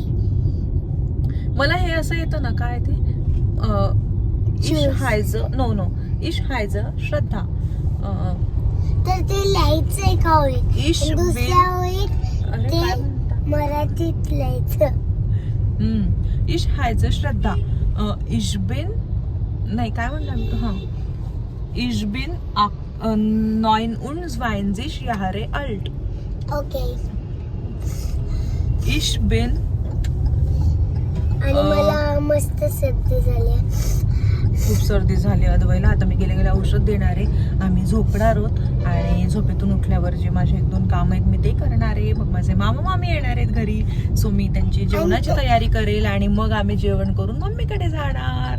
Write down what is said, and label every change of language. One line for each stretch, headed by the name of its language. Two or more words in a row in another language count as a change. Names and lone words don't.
Marathi: मला हे असं येतं ना, काय ते
German: ich heiße
Marathi: श्रद्धा. तर ते लिहायचं एका वेळेत. इश दुसऱ्या वेळेत ते मराठीत लिहायचं.
German: ich heiße श्रद्धा. ich bin
Marathi: नाही काय म्हणलं हां.
German: Ich bin 29 Jahre alt.
Marathi: ओके.
German: Ich bin.
Marathi: आणि मला मस्त सर्दी झाली. खूप सर्दी झाली अद्वैला. आता मी गेल्या औषध देणार आहे. आम्ही झोपणार आहोत आणि झोपेतून उठल्यावर जे माझे 1-2 काम आहेत मी ते करणार आहे. मग माझे मामा मामी येणार आहेत घरी. सो मी त्यांची जेवणाची तयारी करेल आणि मग आम्ही जेवण करून मम्मीकडे जाणार.